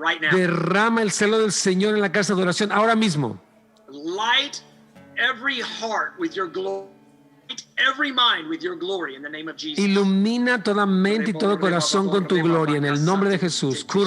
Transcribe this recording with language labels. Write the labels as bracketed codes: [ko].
[es] Derrama el celo del Señor en la casa de oración ahora mismo. [en] Light every heart with your glory. Every mind with your glory in the name of Jesus. [es] Ilumina toda mente y todo corazón con tu gloria en el nombre de Jesús.